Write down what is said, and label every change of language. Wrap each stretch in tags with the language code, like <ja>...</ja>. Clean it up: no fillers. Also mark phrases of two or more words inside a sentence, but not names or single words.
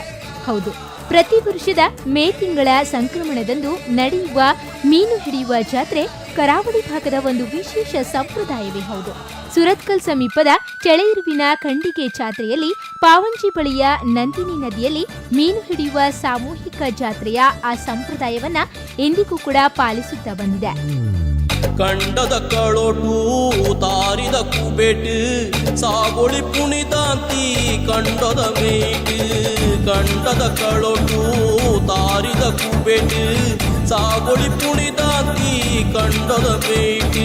<kn>ಹೌದು, ಪ್ರತಿ ವರ್ಷದ ಮೇ ತಿಂಗಳ ಸಂಕ್ರಮಣದಂದು ನಡೆಯುವ ಮೀನು ಹಿಡಿಯುವ ಜಾತ್ರೆ ಕರಾವಳಿ ಭಾಗದ ಒಂದು ವಿಶೇಷ ಸಂಪ್ರದಾಯವೇ ಹೌದು. ಸುರತ್ಕಲ್ ಸಮೀಪದ ಚಳೆಯಿರುವಿನ ಕಂಡಿಗೆ ಜಾತ್ರೆಯಲ್ಲಿ ಪಾವಂಜಿ ಬಳಿಯ ನಂದಿನಿ ನದಿಯಲ್ಲಿ ಮೀನು ಹಿಡಿಯುವ ಸಾಮೂಹಿಕ ಜಾತ್ರೆಯ ಆ ಸಂಪ್ರದಾಯವನ್ನ ಇಂದಿಗೂ ಕೂಡ ಪಾಲಿಸುತ್ತಾ ಬಂದಿದೆ.</kn> <tcy>ಕಂಡದ ಕಳೋಟು ತಾರಿದ ಕುಬೇಟು ಸಾಗೋಳಿ ಪುಣಿದಾಂತಿ ಕಂಡದ ಮೇಟು. ಕಂಡದ ಕಳೋಟು ತಾರಿದ ಕುಬೇಟು ಸಾಗೋಳಿ ಪುಣಿದಾಂತಿ ಕಂಡದ ಮೇಟು.</tcy>